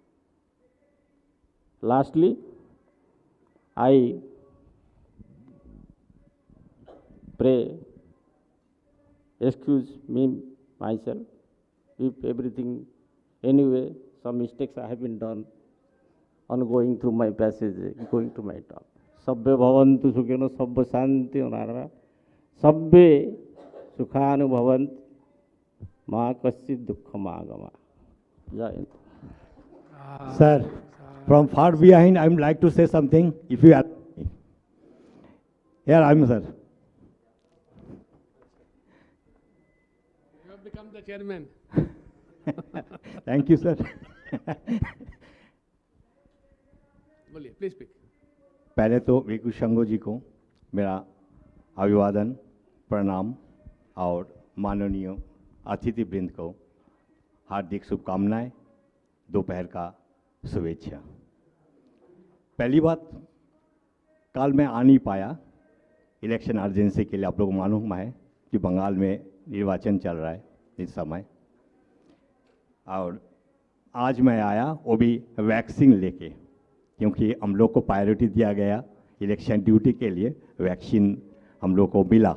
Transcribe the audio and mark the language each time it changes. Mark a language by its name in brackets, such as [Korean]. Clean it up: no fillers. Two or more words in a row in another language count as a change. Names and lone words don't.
[English] Lastly, I pray, excuse me, myself, if everything, anyway, some mistakes I have been done on going through my passage, going to my talk. [Sanskrit] Sabbe bhavantu sukhino sabba shanti onarva. Sabbe sukhanu bhavant ma kaschid dukkham agama. Jai. [English] Sir, from far behind, I would like to say something, if you allow me. Here I am, sir. You have become the chairman. Thank you, sir. बोलिए, please speak. [Hindi] पहले तो वीकू शंगो जी को मेरा अभिवादन, प्रणाम और माननीय अतिथि वृंद को हार्दिक शुभकामनाएं, दोपहर का शुभेच्छा। पहली बात, कल मैं आ नहीं पाया, [English] election urgency [Hindi] के लिए आप लोगों को मालूम है, कि बंगाल में निर्वाचन चल रहा है इस समय, और आज मैं आया वो भी वैक्सीन लेके, क्योंकि हम लोग को प्रायोरिटी दिया गया [English] election duty [Hindi] के लिए, वैक्सीन हम लोग को मिला।